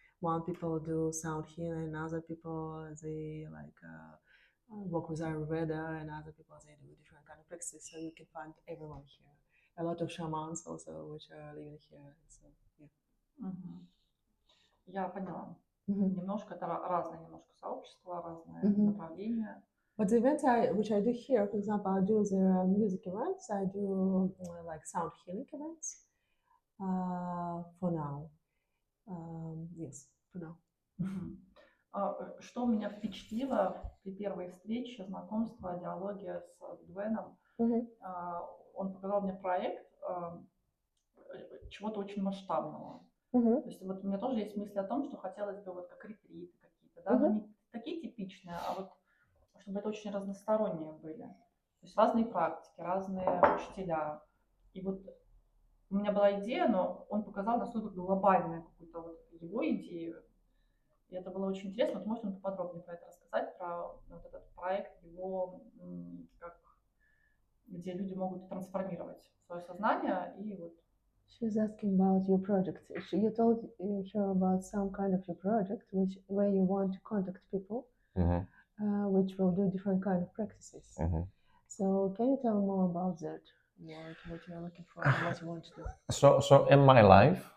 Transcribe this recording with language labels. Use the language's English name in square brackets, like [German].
[English] One people do sound healing, other people they like work with Ayurveda, and other people they do different kind of practices. So you can find everyone here. A lot of shamans also which are living here. So yeah. [Russian] Я поняла. Немножко это разные немножко сообщества, разные направления. [English] But the events which I do here, for example, I do the music events, I do like sound healing events. For now. Yes, for now. [Russian] Что меня впечатлило при первой встрече, знакомство, диалоге с Дуэйном, он показал мне проект чего-то очень масштабного. То есть вот у меня тоже есть мысли о том, что хотелось бы вот как ретриты какие-то, да, но не такие типичные, а вот чтобы это очень разносторонние были. То есть разные практики, разные учителя. И вот у меня была идея, но он показал настолько глобальную какую-то вот его идею. И это было очень интересно. Вот может он поподробнее про это рассказать, про вот этот проект, его, где люди могут трансформировать свое сознание и вот. [English] She's asking about your project. You told her about some kind of your project, where you want to contact people, which will do different kind of practices. So can you tell more about that? What you are looking for, and what you want to do? So in my life,